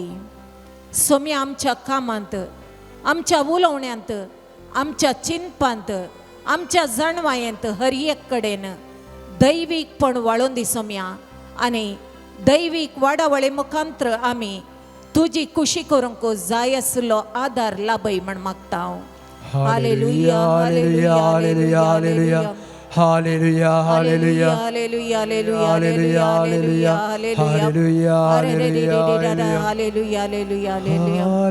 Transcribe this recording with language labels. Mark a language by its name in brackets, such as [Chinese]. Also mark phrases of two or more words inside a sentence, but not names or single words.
[Konkani] सोम्या आमच्या कामांत, आमच्या उलोवण्यांत, आमच्या चिंतपांत, आमच्या जाणवायेंत हर एक कडेन दैवीकपण वाळोवन दी सोम्या. आनी दैवीक वाडावळे मुखांतर आमी तुजी खुशी करूंक जाय आसलो आदार लाभय म्हण मागता. हांव हालेलुया हालेलुया हालेलुया हालेलुया हालेलुया हालेलुया हालेलुया हालेलुया हालेलुया हालेलुया हालेलुया हालेलुया हालेलुया हालेलुया हालेलुया